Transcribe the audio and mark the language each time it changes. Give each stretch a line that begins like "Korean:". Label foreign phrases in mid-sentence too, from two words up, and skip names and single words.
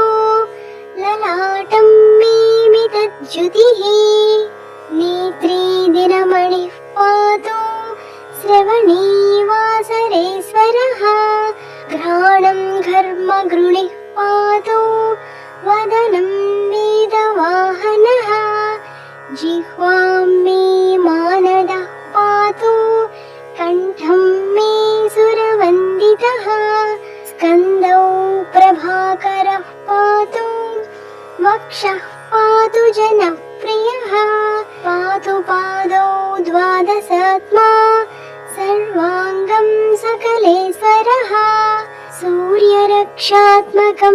Sanskrit: లలాటం మే మితజ్యుతిః నేత్రే దినమణిః పాతు శ్రవణే వాసరేశ్వరः ఘ్రాణం ఘర్మగృణిః పాతు వదనం వేదవాహనः जिह्वां मे मानदः पातु कण्ठं मे सुरवन्दितः स्कन्दौ प्रभाकरः पातु वक्षः पातु जनप्रियः पातु पादौ द्वादशात्मा सर्वाङ्गं सकलेश्वरः सूर्यरक्षात्मकं